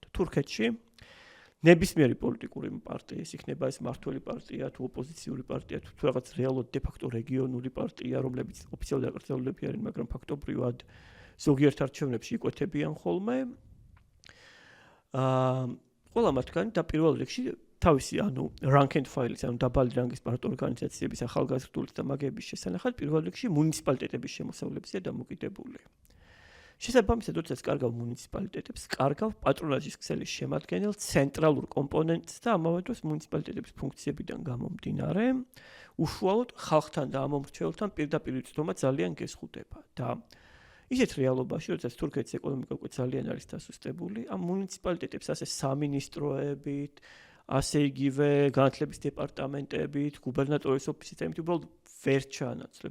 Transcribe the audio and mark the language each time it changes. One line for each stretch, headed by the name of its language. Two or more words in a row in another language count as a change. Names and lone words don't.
Georgian: თურქეთში ნებისმიერი პოლიტიკური პარტია, ის იქნება ეს მმართველი პარტია თუ ოპოზიციური პარტია თუ რაღაც რეალურად
Latin: de facto
Georgian: რეგიონული პარტია, რომლებიც ოფიციალურად აკრძალულები არიან, მაგრამ ფაქტობრივად ზოგიერთ არჩევნებში იკვეთებიან ხოლმე. ყველა მათგანი და პირველ რიგში თავისი ანუ
English: rank and file-
Georgian: ის, ანუ დაბალი რანგის პარტიულ ორგანიზაციების ახალგაზრდული და მაგების შესანახად პირველ რიგში მუნიციპალიტეტების შემოსავლებზეა დამოკიდებული. შესაბამისად, როდესაც კარგავ მუნიციპალიტეტებს, კარგავ პატრონაჟის ქსელის შემადგენელ ცენტრალურ კომპონენტს და ამავე დროს მუნიციპალიტეტების ფუნქციებიდან გამომდინარე, უშუალოდ ხალხთან და ამომრჩეველთან პირდაპირ იწვდომა ძალიან გეზღუდება და ისეთ რეალობაში, როდესაც თურქეთის ეკონომიკა უკვე ძალიან არის დასუსტებული, ამ მუნიციპალიტეტებს ასე სამინისტროებით, ასე იგივე განათლების დეპარტამენტებით, გუბერნატორის ოფისით, ამით უბრალოდ ვერ ჩაანაცვლებ.